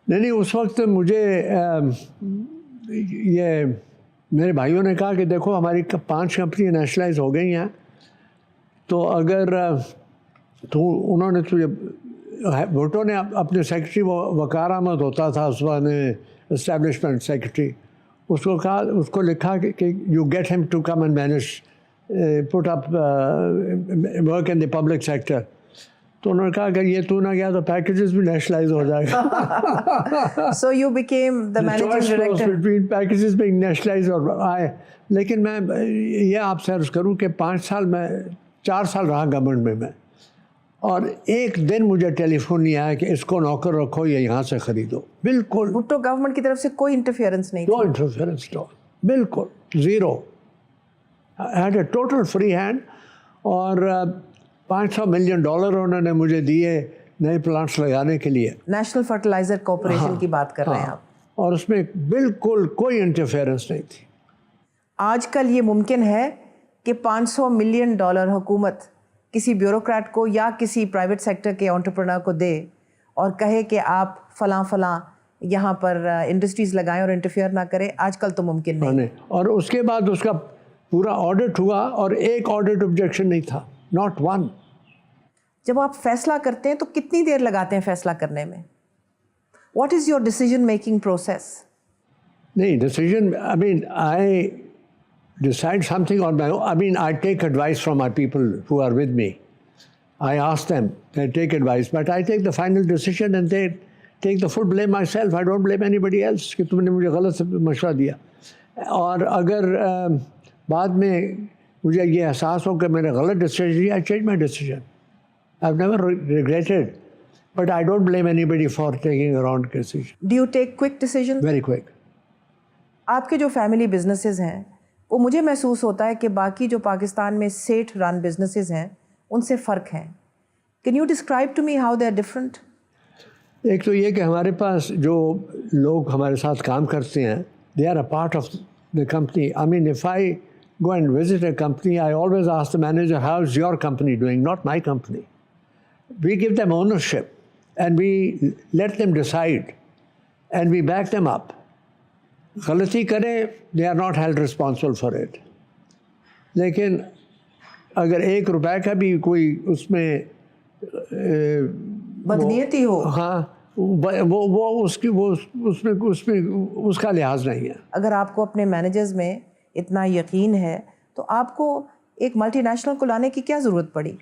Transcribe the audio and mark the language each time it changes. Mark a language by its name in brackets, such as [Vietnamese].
[Urdu] نہیں اس وقت مجھے یہ میرے بھائیوں نے کہا کہ دیکھو ہماری 5 کمپنی نیشنلائز ہو گئی ہیں, تو اگر انہوں نے تجھے بھٹو نے اپنے سیکرٹری وقار احمد ہوتا تھا اس وقت اسٹیبلشمنٹ سیکرٹری, اس کو کہا, اس کو لکھا کہ [English] You get them to come and manage put up work in the public sector. [Urdu] تو انہوں نے کہا کہ یہ تو نہ گیا تو پیکیجز بھی نیشنلائز ہو جائے گا. [English] So you became the managing director. Between packages being nationalized [Urdu] اور آئے. لیکن میں یہ آپ سے عرض کروں کہ 4 سال رہا گورنمنٹ میں, اور ایک دن مجھے ٹیلی فون نہیں آیا کہ اس کو نوکر رکھو یا یہاں سے خریدو. بالکل بھٹو گورنمنٹ کی طرف سے کوئی انٹرفیئرنس نہیں, [English] no interference, [Urdu] بالکل zero. [English] I had a total free hand. [Urdu] اور $500 ملین انہوں نے مجھے دیے نئے پلانٹس لگانے کے لیے. نیشنل فرٹیلائزر کارپوریشن کی بات کر رہے ہیں آپ, اور اس میں بالکل کوئی انٹرفیئرنس نہیں تھی. آج کل یہ ممکن ہے کہ $500 ملین حکومت کسی بیوروکریٹ کو یا کسی پرائیویٹ سیکٹر کے انٹرپرنر کو دے اور کہے کہ آپ فلاں یہاں پر انڈسٹریز لگائیں اور انٹرفیئر نہ کریں؟ آج کل تو ممکن نہیں. اور اس کے بعد اس کا پورا آڈٹ ہوا اور ایک آڈٹ آبجیکشن نہیں تھا, [English] Not one. [Urdu] جب آپ فیصلہ کرتے ہیں تو کتنی دیر لگاتے ہیں فیصلہ کرنے میں؟ [English] What is your decision making process? [Urdu] نہیں [English] Decision, I decide something on my own. I take advice from my people who are with me. I ask them, they take advice, but I take the final decision and they take the full blame myself. I don't blame anybody else [Urdu] کہ تم نے مجھے غلط مشورہ دیا. اور اگر بعد میں مجھے یہ احساس ہو کہ میں نے غلط decision, [English] I change my decision. I've never regretted, but I don't blame anybody for taking a wrong decision. Do you take quick decisions? Very quick. [Urdu] آپ کے جو فیملی بزنسز ہیں وہ مجھے محسوس ہوتا ہے کہ باقی جو پاکستان میں سیٹ رن بزنسز ہیں ان سے فرق ہیں. [English] Can you describe to me how they are different? [Urdu] ایک تو یہ کہ ہمارے پاس جو لوگ ہمارے ساتھ کام کرتے ہیں, [English] they are a part of the company. If I go and visit a company, I always ask the manager, how is your company doing, not my company. We give them ownership and we let them decide and we back them up. [Urdu] غلطی کریں, [English] they are not held responsible for it. [Urdu] لیکن اگر 1 روپے کا بھی کوئی اس میں بدنیتی ہو, ہاں وہ اس میں اس کا لحاظ نہیں ہے. اگر آپ کو اپنے مینیجرز میں اتنا یقین ہے تو آپ کو ایک ملٹی نیشنل کو لانے کی کیا ضرورت پڑی؟